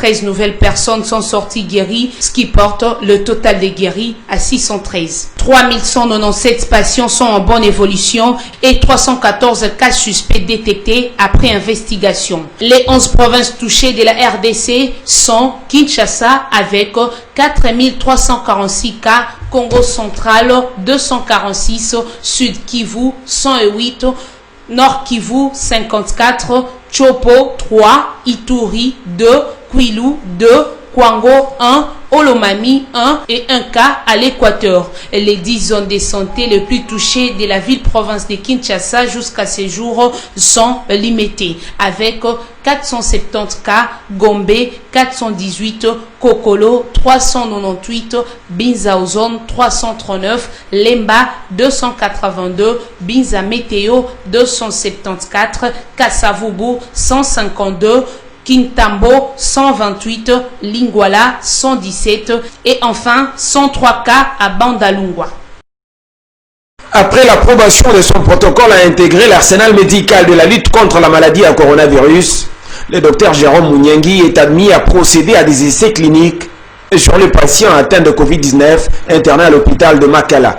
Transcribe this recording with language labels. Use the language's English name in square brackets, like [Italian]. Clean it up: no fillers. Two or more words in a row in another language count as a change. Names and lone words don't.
[French] 613 nouvelles personnes sont sorties guéries, ce qui porte le total des guéris à 613. 3197 patients sont en bonne évolution et 314 cas suspects détectés après investigation. Les 11 provinces touchées de la RDC sont Kinshasa avec 4346 cas, Congo central 246, Sud Kivu 108, Nord Kivu 54, Chopo 3, Ituri 2, Kwilu 2, Kwango 1, Olomami 1 et 1 cas à l'Équateur. Les 10 zones de santé les plus touchées de la ville-province de Kinshasa jusqu'à ce jour sont limitées avec 470 cas, Gombe 418, Kokolo 398, Binzaozone 339, Lemba 282, Binza Météo 274, Kassavubu 152, Kintambo 128, Lingwala 117 et enfin 103 cas à Bandalungwa. Après l'approbation de son protocole à intégrer l'arsenal médical de la lutte contre la maladie à coronavirus, le docteur Jérôme Mouniangui est admis à procéder à des essais cliniques sur les patients atteints de Covid-19 internés à l'hôpital de Makala.